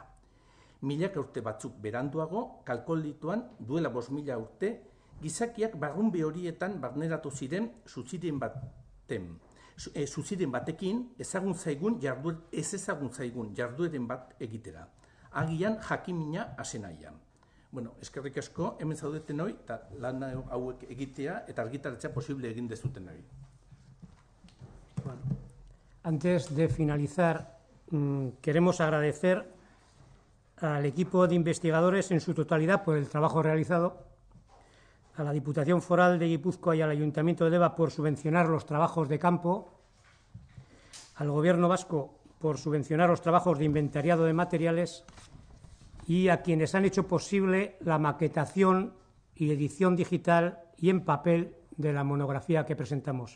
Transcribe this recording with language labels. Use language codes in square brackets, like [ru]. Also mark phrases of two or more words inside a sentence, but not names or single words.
[eu] Milaka urte batzuk beranduago, kalkolituan duela 5.000 urte, gizakiak barrunbe horietan barneratu ziren zuziren batekin ezagun zaigun jardueren bat egitera. Agian jakimina asenaian. Bueno, eskerrik asko, hemen zaudeten hori, eta lan hauek egitea eta argitaratzea posible egin dezuten hori. [es] Bueno, antes de finalizar, queremos agradecer al equipo de investigadores en su totalidad por el trabajo realizado, a la Diputación Foral de Guipúzcoa y al Ayuntamiento de Deva por subvencionar los trabajos de campo, al Gobierno vasco por subvencionar los trabajos de inventariado de materiales y a quienes han hecho posible la maquetación y edición digital y en papel de la monografía que presentamos.